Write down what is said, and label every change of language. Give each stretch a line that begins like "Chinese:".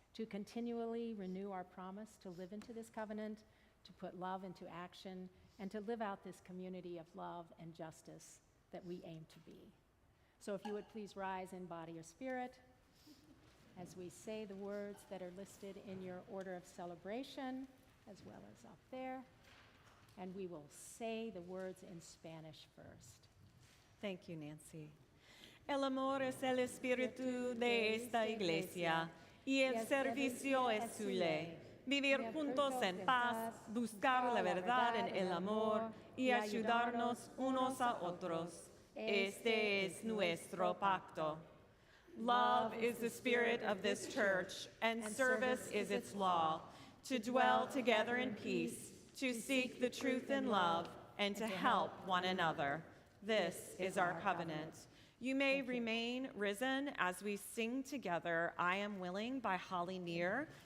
English: to continually renew our promise to live into this covenant, to put love into action, and to live out this community of love and justice that we aim to be. So if you would please rise in body or spirit as we say the words that are listed in your order of celebration, as well as up there. And we will say the words in Spanish first. Thank you, Nancy.
Spanish: El amor es el espíritu de esta iglesia y el servicio es su ley. Vivir juntos en paz, buscar la verdad en el amor y ayudarnos unos a otros. Este es nuestro pacto.
English: Love is the spirit of this church, and service is its law, to dwell together in peace, to seek the truth in love, and to help one another. This is our covenant. You may remain risen as we sing together, I Am Willing by Holly Neer.